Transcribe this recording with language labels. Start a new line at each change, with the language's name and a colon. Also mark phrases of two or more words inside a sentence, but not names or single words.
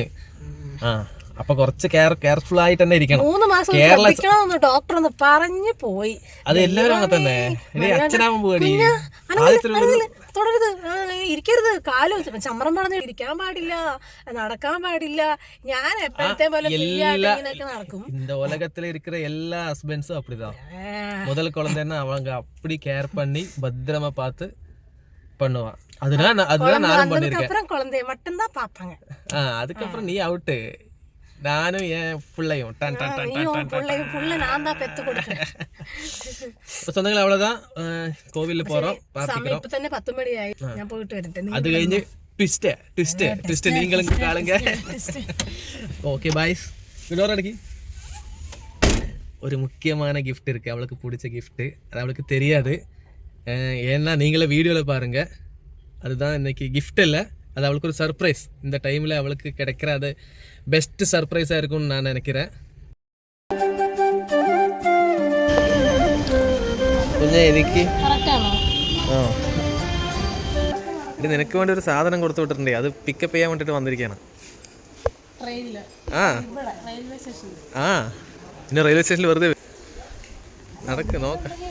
Malayalam: അപ്പൊ കുറച്ച് കെയർഫുൾ ആയിട്ട് തന്നെ ഇരിക്കണം. 3 മാസം ഡോക്ടർ ഒന്ന് പറഞ്ഞു പോയി. അത് എല്ലാവരും അങ്ങനെ തന്നെ. അച്ഛനാവാൻ പേടി. തുടരുത്, ഇരിക്കരുത്, കാല് ചമ്രം പറഞ്ഞ് ഇരിക്കാൻ പാടില്ല, നടക്കാൻ പാടില്ല. ഞാൻ എപ്പോഴത്തെ പോലെ നടക്കും.
Tamil: இந்த உலகத்துல இருக்கிற எல்லா ஹஸ்பண்ட்ஸும் அப்படிதான். முதல் குழந்தைன்னா அவங்க அப்படி கேர் பண்ணி பத்திரமா பார்த்து பண்ணுவான். அதுதான் நானும் பண்ணிருக்கேன். குழந்தைய மட்டும் தான் பாப்பாங்க. அதுக்கப்புறம் நீ அவுட்டு. நானும் என் பிள்ளையும் சொந்தங்கள் அவ்வளவுதான். கோவில்ல போறோம், பார்த்துக்கிறோம்.
Malayalam: ഇപ്പൊ തന്നെ 10 മണിയായി. ഞാൻ പോയിട്ട് വരട്ടെ. അത് കഴിഞ്ഞ് ട്വിസ്റ്റ് നീങ്ങളും കാണുക.
Tamil: ஓகே பாய்ஸ், இன்னொரு ஒரு முக்கியமான கிஃப்ட் இருக்கு. அவளுக்கு பிடிச்ச கிஃப்ட். அது அவளுக்கு தெரியாது. ஏன்னா நீங்களே வீடியோவில் பாருங்க. அதுதான் இன்னைக்கு கிஃப்ட் இல்லை, அது அவளுக்கு ஒரு சர்ப்ரைஸ். இந்த டைமில் அவளுக்கு கிடைக்கிற அது பெஸ்ட் சர்ப்ரைஸாக இருக்கும்னு நான் நினைக்கிறேன்.
Malayalam: എനിക്ക് നിനക്ക് വേണ്ടി ഒരു സാധനം കൊടുത്തു വിട്ടിട്ടുണ്ട്. അത് പിക്കപ്പ് ചെയ്യാൻ വേണ്ടിട്ട് വന്നിരിക്കുകയാണ്. പിന്നെ റെയിൽവേ സ്റ്റേഷനിൽ വെറുതെ നടക്ക് നോക്ക.